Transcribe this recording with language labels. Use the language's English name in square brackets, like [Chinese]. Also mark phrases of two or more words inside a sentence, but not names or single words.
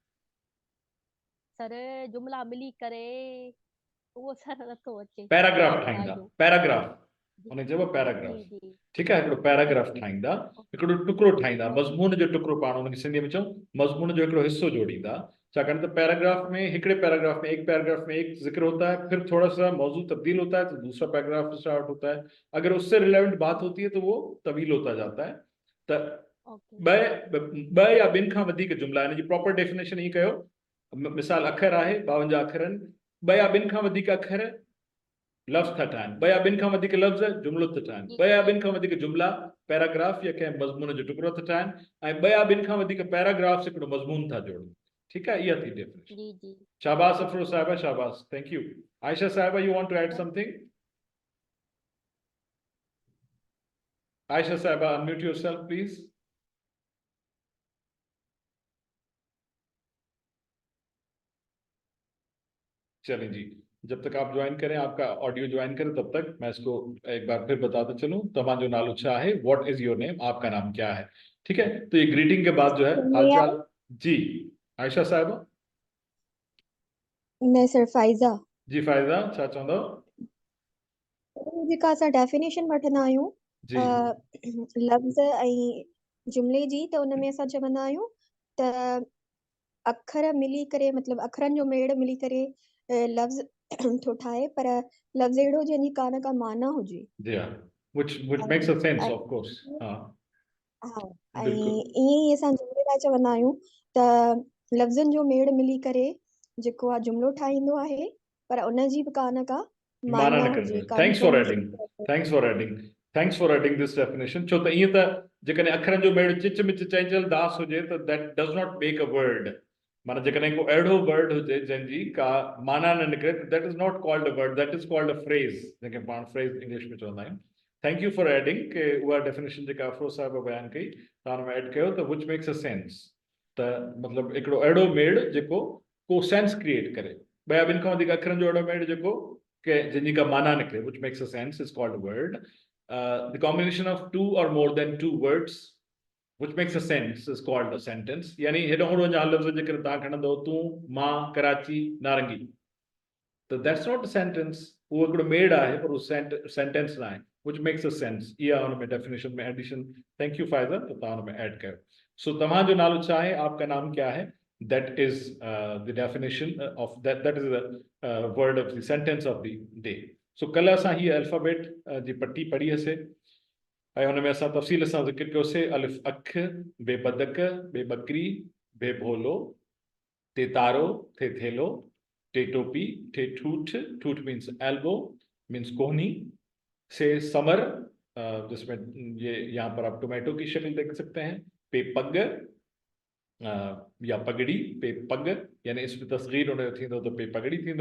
[Sindhi] सर जुमिला मिली करे उहो सर नथो अचे पैराग्राफ यादि ठाहींदा, आइयो। पैराग्राफ, जी उन चइबो पैराग्राफ। जी जी ठीकु आहे, हिकिड़ो पैराग्राफ ठाहींदा, हिकिड़ो टुकड़ो ठाहींदा, ओके मज़मून जो टुकड़ो, पाण उनखे सिंधीअ में चऊं मज़मून जो हिकिड़ो हिस्सो जोड़ींदा। छाकाणि त पैराग्राफ में, हिकिड़े पैराग्राफ में, [Urdu] ایک پیراگراف میں ایک ذکر ہوتا ہے، پھر تھوڑا سا موضوع تبدیل ہوتا ہے تو دوسرا پیراگراف سٹارٹ ہوتا ہے. اگر اس سے ریلیوینٹ بات ہوتی ہے تو وہ طویل ہوتا جاتا ہے. [Sindhi] त ओके ॿ या ॿिनि खां वधीक जुमिला, हिन जी प्रॉपर डेफिनेशन ई कयो। मिसाल अखर आहे 52 अखरनि, 2 या 2 खां वधीक अखर लफ़्ज़ था ठाहिनि, 2 या 2 खां वधीक लफ़्ज़ जुमिलो था ठाहिनि, जी 2 या जी 2 खां वधीक जुमिला पैराग्राफ या कंहिं मज़मून जो टुकड़ो था ठाहिनि, ऐं 2 या 2 खां वधीक पैराग्राफ्स हिकिड़ो मज़मून था जोड़नि। ठीकु आहे, इहा थी डेफिनेशन। जी जी [Urdu] شاباش افروز صاحبہ، شاباش, [English] thank you. [Urdu] عائشہ صاحبہ, [English] you want to add something? [Urdu] عائشہ صاحبہ, [English] unmute yourself please. [Urdu] چلیں جی، جب تک آپ جوائن کریں، آپ کا آڈیو جوائن کریں، تب تک میں اس کو ایک بار پھر بتاتے چلوں. [Sindhi] तव्हां जो नालो छा है, [English] what is your name, [Urdu] آپ کا نام کیا ہے. ٹھیک ہے، تو یہ گریٹنگ کے بعد جو ہے حال چال. جی عائشہ صاحبہ. [Sindhi] न सर फाइज़ा। जी फायदा छा चवंदो। जेका असां डेफिनेशन वठंदा आहियूं जी लफ़्ज़ ऐं जुमिले जी, त उन में असां चवंदा आहियूं त अखर मिली करे, मतिलबु अखरनि जो मेड़ मिली करे लफ़्ज़ थो ठाहे, पर लफ़्ज़ अहिड़ो जंहिंजी का न का माना हुजे। [Urdu] جی ہاں, [English] which makes a sense, of course। हाँ [Sindhi] हा, ऐं बिल्कुल। ईअं ई असां जुमिले लाइ चवंदा आहियूं त लफ़्ज़नि जो मेड़ मिली करे जेको आहे जुमिलो ठाहींदो आहे, पर उनजी बि का न का माना माना न हुजे, [English] कंदो। thanks for adding, कंफर्मेशन। thanks for adding, thanks for adding this definition. [Sindhi] छो त ईअं त जेकॾहिं अखरनि जो मेड़ चिच मिच चंचल दास हुजे त [English] that does not make a word. [Sindhi] माना जेकॾहिं को अहिड़ो वर्ड हुजे जंहिंजी का माना न निकिरे, [English] that is not called a word, that is called a phrase, [Sindhi] जंहिंखे पाण [English] phrase English [Sindhi] में चवंदा आहियूं। [English] thank you for adding [Sindhi] के उहा डेफिनेशन जेका अफरोज़ साहिब बयानु कई, तव्हां हुन में एड कयो त [English] which makes a sense, [Sindhi] त मतिलबु हिकिड़ो अहिड़ो मेड़ जेको को [English] sense create [Sindhi] करे। ॿिया ॿिनि खां वधीक अखरनि जो अहिड़ो मेड़ जेको के जिनकी का माना निकले, [English] which makes a sense, is called a word। The combination of two or more than two words which makes a sense is called a sentence। [Sindhi] यानी हेॾो होड़ो जा लफ़्ज़ जेकर तव्हां खणंदो, तूं मां कराची नारंगी, तो [English] that's not a sentence, [Sindhi] वो हिकिड़ो मेड़ आहे, पर उहो सेंटेंस न आहे, [English] which makes a sense। [Sindhi] इहा हुन में डेफिनेशन में एडिशन। [English] thank you [Sindhi] फायदा, तो तव्हां हुन में ऐड कयो। सो तव्हां जो नालो छा आहे, [Urdu] آپ کا نام کیا ہے, [English] that is the definition of that is the word of the sentence of the day। [Sindhi] so कल असां ही अल्फाबेट जी पट्टी पढ़ी हसे, ऐं हुन में असां तफ़सील सां ज़िक्र कयोसीं। अलिफ अख, बे बदक, बे बकरी, बे भोलो, ते तारो, थे थेलो, टे टोपी, थे ठूठ, ठूठ [English] means elbow, [Urdu] مینز کوہنی، سے ثمر، جس میں یہ یہاں پر آپ ٹماٹو کی شکل دیکھ سکتے ہیں، پے پگ یا پگڑی، پے پگ، یعنی اس میں [Sindhi] तस्गीर उन थींदो तो पे पगड़ी थींदो।